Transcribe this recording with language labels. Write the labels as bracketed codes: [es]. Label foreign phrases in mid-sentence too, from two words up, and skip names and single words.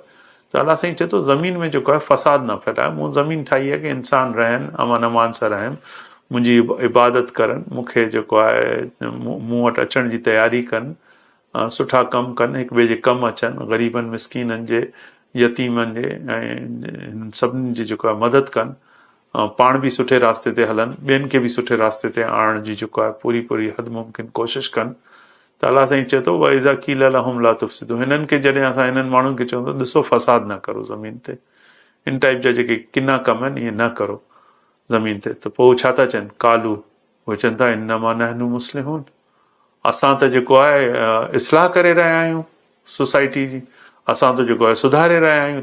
[sd] त अलाह साईं चए थो ज़मीन में जेको आहे फ़साद न फैलाए. मूं ज़मीन ठाही आहे कि इंसान रहनि, अमन अमान सां रहनि, मुंहिंजी इबादत करनि, मूंखे जेको आहे मूं वटि अचण जी तयारी कनि, सुठा कमु कनि, हिक ॿिए जे कमु अचनि, ग़रीबनि मिसकीननि जे, यतीमनि जे ऐं सभिनी जी जेको आहे मदद कनि, पाण बि सुठे रास्ते ते हलनि, ॿियनि खे बि सुठे रास्ते ते आणण जी जेको आहे पूरी हद मुमकिन कोशिशि कनि. त अलाह साईं चए थो [ar] وإذا قيل لهم لا تفسدوا, [sd] हिननि खे जॾहिं असां हिननि माण्हुनि खे चवंदो ॾिसो फ़साद न करो ज़मीन ते, इन टाइप जा जेके किना कम आहिनि इहे न करो ज़मीन ते. त पोइ छा था चवनि? कालू, उहे चवनि था [ar] إنما نحن مصلحون, [sd] असां त जेको आहे इस्लाह करे रहिया आहियूं सोसाइटी जी, असां त जेको आहे सुधारे रहिया आहियूं.